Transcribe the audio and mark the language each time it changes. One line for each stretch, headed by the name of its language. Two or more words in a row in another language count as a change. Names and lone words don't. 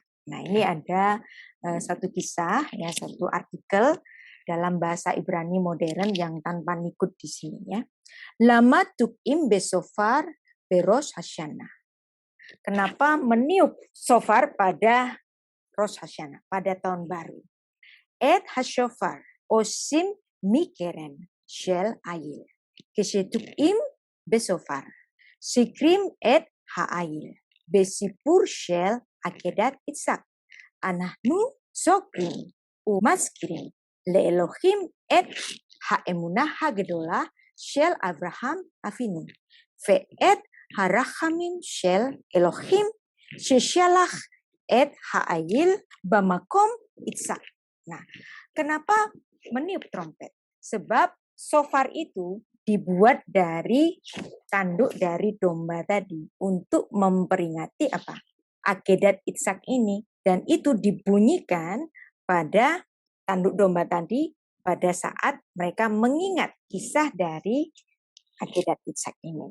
Indonesian: Nah, ini ada satu kisah, ya, satu artikel dalam bahasa Ibrani modern yang tanpa nikut di sini, ya.
Hebrew: למה תוקעים בשופר בראש השנה.
Indonesian: Kenapa meniup shofar pada Rosh Hashanah, pada tahun baru?
Hebrew: את השופר עושים מקרן של איל. כשתוקעים בשופר. זוכרים את האיל. בסיפור של עקדת יצחק. אנחנו זוכרים ומזכירים לאלוהים את האמונה הגדולה של אברהם אבינו. ואת הרחמים של אלוהים ששלח את האיל במקום יצחק.
Indonesian: Nah, kenapa meniup trompet? Sebab shofar itu dibuat dari tanduk dari domba tadi untuk memperingati apa? Akedat Ishak ini, dan itu dibunyikan pada tanduk domba tadi pada saat mereka mengingat kisah dari akedat Ishak ini.